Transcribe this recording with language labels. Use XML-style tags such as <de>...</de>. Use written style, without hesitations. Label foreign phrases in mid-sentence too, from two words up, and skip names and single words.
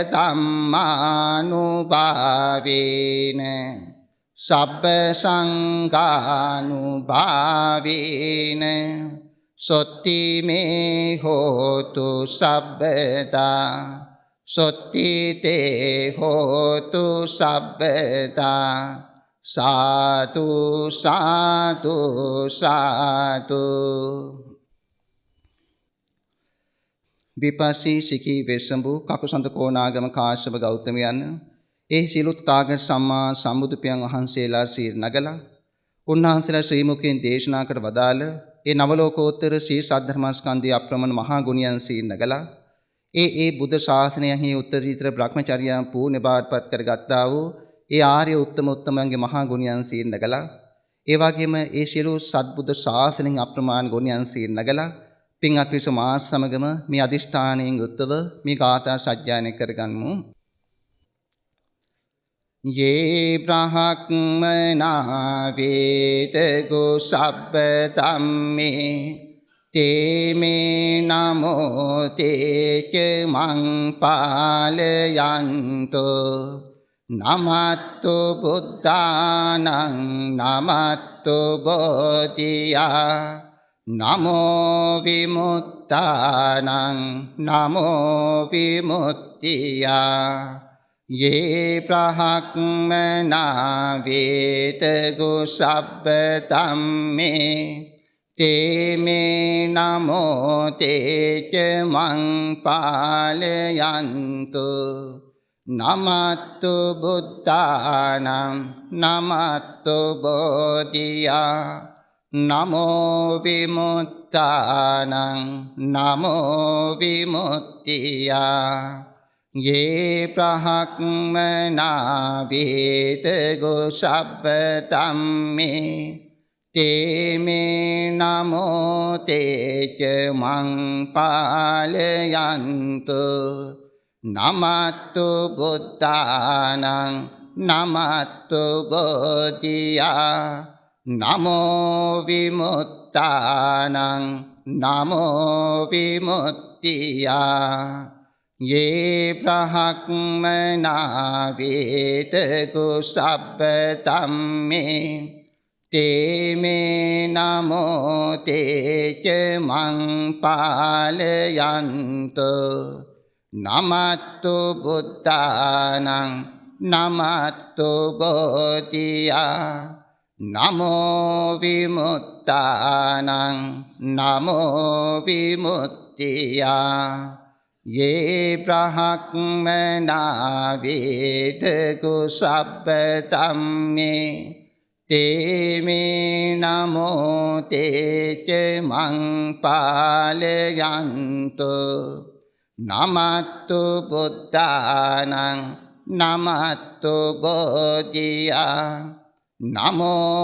<pi>ධම්මානුභාවේන සබ්බ සංඝානුභාවේන සොත්ති මේ හෝතු සබ්බදා සොත්ති තේ හෝතු සබ්බදා සාතු සාතු සාතු.</pi> <si>විපස්සී සිකී වෙස්සඹු කකුසඳ කෝණාගම කාශ්‍යප ගෞතමයන් ඒ සියලු තාගත සම්මා සම්බුදු පියන් වහන්සේලා සීර නගලා උන්වහන්සේලා ශ්‍රී මුඛයෙන් දේශනා කර වදාළ ඒ නවලෝකෝත්තර ශ්‍රී සද්ධර්මස්කන්ධය අප්‍රමණ මහා ගුණයන් සීර නගලා ඒ බුද්ධ ශාසනයෙහි උත්තරීතර බ්‍රහ්මචර්යයන් පූර්ණ බාටපත් කරගත්තා වූ ඒ ආර්ය උත්තමයන්ගේ මහා ගුණයන් සීර නගලා ඒ වගේම ඒ සියලු සත්බුද්ධ ශාසනයෙන් අප්‍රමාණ ගුණයන් සීර නගලා පින්වත් පිරිස මා සමගම මේ අදිෂ්ඨානයෙන් යුක්තව මේ ගාථා සජ්ජායනය කරගන්නමු.</si> <pi>යේ බ්‍රහ්මනා වේදගෝ සබ්බ ධම්මේ තේ මේ නමෝ තේච මං පාලයන්තෝ නමත්තු බුද්ධානං නමත්තු බෝධියා නමෝ විමුක්තානං නමෝ විමුක්තියා යේ බ්‍රහ්මනා වේදගෝ සබ්බ ධම්මේ තේ මේ නමෝ තේච මං පාලයන්තු නමත්තු බුද්ධානං නමත්තු බෝධියා නමෝ විමුක්තානං නමෝ විමුක්තියා යේ බ්‍රහ්මනා වේදගෝ සබ්බ ධම්මේ තේ මේ නමෝ තේච මං පාලයන්තු නමත්තු බුද්ධානං නමත්තු බෝධියා නමෝ විමුක්තානං නමෝ විමුක්තියා යේ බ්‍රහ්මනා වේදගෝ සබ්බ ධම්මේ තේ මේ නමෝ තේච මං පාලයන්තු නමත්තු බුද්ධානං නමත්තු බෝධියා නමෝ විමුක්තානං නමෝ විමුක්තියා යේ බ්‍රහ්මනා වේදගෝ සබ්බ ධම්මේ te me namo te ca mang palayantu namattu buddhanang namattu bodhiya namo</pi>